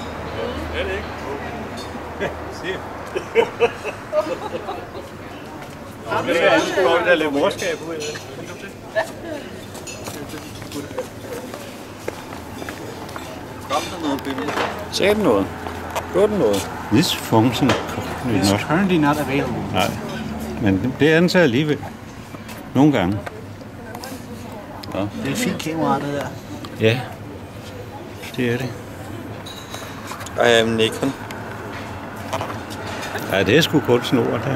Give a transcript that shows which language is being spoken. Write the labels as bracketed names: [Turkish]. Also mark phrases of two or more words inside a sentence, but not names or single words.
[Danish] Er det ikke? Se. Det er altid godt, der er lidt morskab ud af det. Kom der noget billede? Sagde den noget? Gjorde den noget? [English] This function is not currently not available. [Danish] Nej, men det er den så alligevel. Nogle gange. Ja. Det er et fint kamera, det der. Ja, det er det. [English] I am Nikon. [Danish] Ja, det er sgu kun snor der.